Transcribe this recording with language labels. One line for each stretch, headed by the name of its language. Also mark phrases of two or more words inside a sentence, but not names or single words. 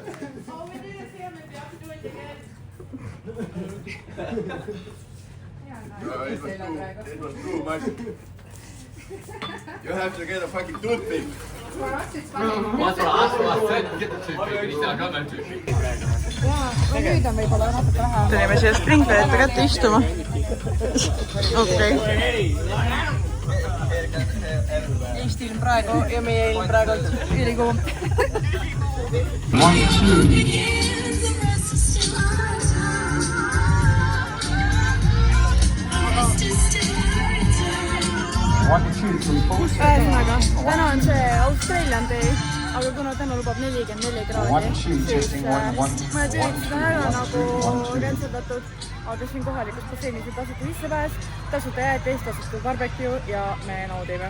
English: Oh, we didn't see him if you have to do it again. It was too much. You have to get a fucking toothpick. That's what I said. Get the toothpick and he's not got no toothpick.
Estonian: Nüüd on võib-olla natuke vähe. Tulime siia Springfieldite kätte istuma. Okei. Eesti ilm praegu ja meie ilm praegu ülikuum. Ühesõnaga, täna on see Australian Day, aga kuna täna lubab 44 kraadi, siis mõned üritused on ära nagu rentsaldatud, aga siin kohalikus basseinis on tasuta sissepääs, tasuta jäätis, tasuta barbecue ja me naudime.